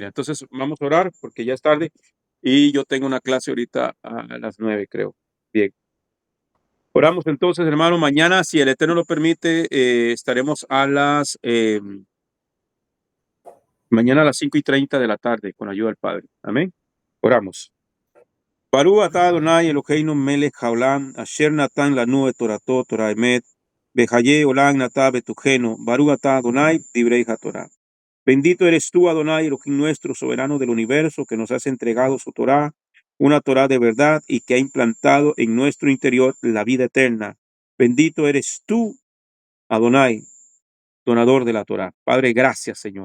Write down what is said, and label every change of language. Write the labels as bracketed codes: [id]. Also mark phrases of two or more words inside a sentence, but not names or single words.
[es] Entonces vamos a orar porque ya es tarde y yo tengo una clase ahorita a las 9, creo. Bien. Oramos entonces, hermano. Mañana, si el Eterno lo permite, estaremos a las mañana a las 5:30 de la tarde con ayuda del Padre. Amén. Oramos. [he] ברוך אתה אדוני אלוהינו מלך העולם, אשר נתן לנו את תורתו תורת אמת, וחיי עולם נטע בתוכנו, ברוך אתה אדוני דברי התורה. [es] Bendito eres tú, Adonai, Elohim nuestro, soberano del universo, que nos has entregado su Torah, una Torah de verdad y que ha implantado en nuestro interior la vida eterna. Bendito eres tú, Adonai, donador de la Torah. Padre, gracias, Señor.